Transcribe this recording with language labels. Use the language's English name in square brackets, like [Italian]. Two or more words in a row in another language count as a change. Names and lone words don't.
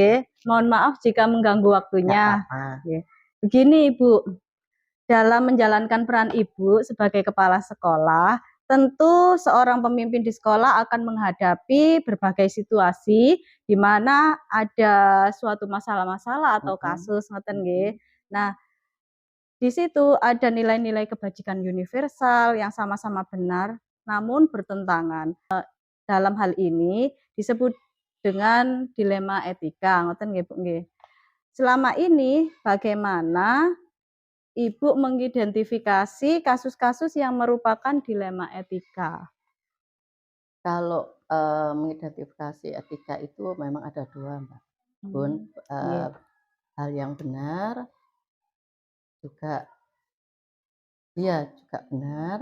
[Indonesian] Mohon maaf jika mengganggu waktunya. Begini Ibu, dalam menjalankan peran Ibu sebagai kepala sekolah, tentu seorang pemimpin di sekolah akan menghadapi berbagai situasi di mana ada suatu masalah-masalah atau kasus [Javanese] ngoten nggih. [Indonesian] Nah, di situ ada nilai-nilai kebajikan universal yang sama-sama benar namun bertentangan. Dalam hal ini disebut dengan dilema etika, [Javanese] ngoten nggih [Indonesian] Bu nggih. Selama ini bagaimana Ibu mengidentifikasi kasus-kasus yang merupakan dilema etika? Kalau mengidentifikasi etika itu memang ada dua, Mbak. Bun, hal yang benar juga juga benar.